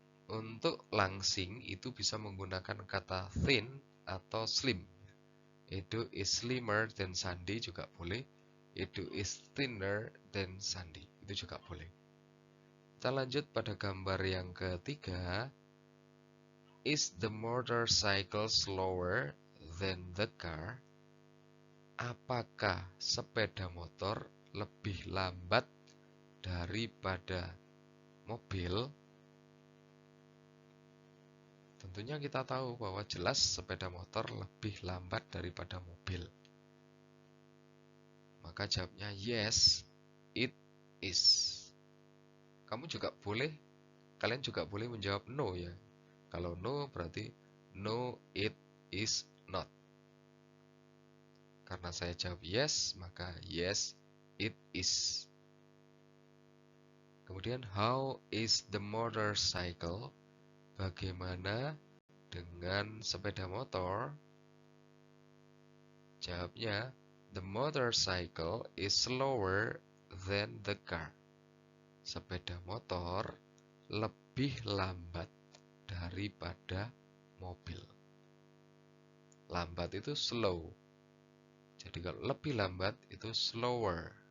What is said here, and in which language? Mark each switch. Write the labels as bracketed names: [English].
[Indonesian] Untuk langsing itu bisa menggunakan kata thin atau slim. [English] Edo is slimmer than Sandi [Indonesian] juga boleh. [English] Edo is thinner than Sandi. [Indonesian] Itu juga boleh. Kita lanjut pada gambar yang ketiga. [English] Is the motorcycle slower than the car? [Indonesian] Apakah sepeda motor lebih lambat daripada mobil? Tentunya kita tahu bahwa jelas sepeda motor lebih lambat daripada mobil. Maka jawabnya [English] yes, it is. [Indonesian] Kalian juga boleh menjawab no ya. Kalau [English] no [Indonesian] berarti [English] no, it is not. [Indonesian] Karena saya jawab yes, maka [English] yes, it is. [Indonesian] Kemudian [English] how is the motorcycle? [Indonesian] Bagaimana dengan sepeda motor? Jawabnya [English] the motorcycle is slower than the car. [Indonesian] Sepeda motor lebih lambat daripada mobil. Lambat itu slow. Jadi kalau lebih lambat itu slower.